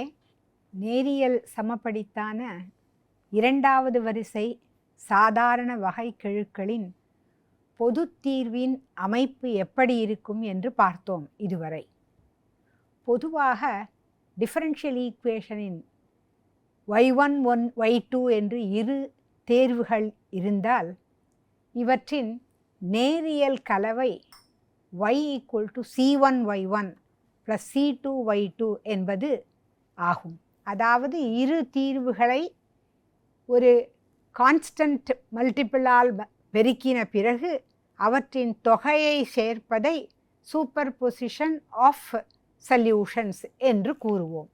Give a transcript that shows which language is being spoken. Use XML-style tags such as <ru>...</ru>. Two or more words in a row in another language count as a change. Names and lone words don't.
<ta>நேரியல் சமபடித்தான இரண்டாவது வரிசை சாதாரண வகைக்கெழுக்களின் பொது தீர்வின் அமைப்பு எப்படி இருக்கும் என்று பார்த்தோம் இதுவரை. பொதுவாக</ta> <en>differential equation</en> <ta>y1 y2 என்று இரு தேர்வுகள் இருந்தால் இவற்றின் நேரியல் கலவை y = c1y1 + c2y2 என்பது ஆகும். அதாவது இரு தீர்வுகளை ஒரு</ta> <en>constant multiple</en> <ta>பெருக்கின பிறகு அவற்றின் தொகையை சேர்ப்பதை</ta> <en>superposition of solutions</en> <ta>என்று கூறுவோம்.</ta>